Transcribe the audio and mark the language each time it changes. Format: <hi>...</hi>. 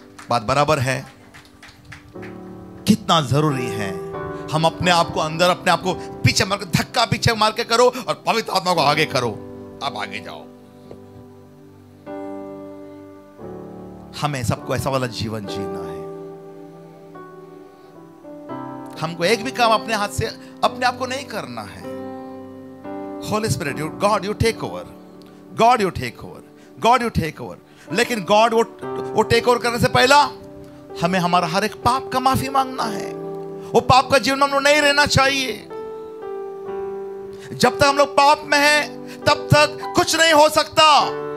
<hi>बात बराबर है। कितना जरूरी है हम अपने आप को अंदर, अपने आप को पीछे मार के, धक्का पीछे मार के करो, और पवित्र आत्मा को आगे करो। अब आगे जाओ। हमें सबको ऐसा वाला जीवन जीना है। हमको एक भी काम अपने हाथ से अपने आप को नहीं करना है।</hi> <en>Holy Spirit, God, you take over. God, you take over. God, you take over.</en> <hi>लेकिन God वो टेक ओवर करने से पहला हमें हमारा हर एक पाप का माफी मांगना है। वो पाप का जीवन हम लोग नहीं रहना चाहिए। जब तक हम लोग पाप में हैं, तब तक कुछ नहीं हो सकता।</hi>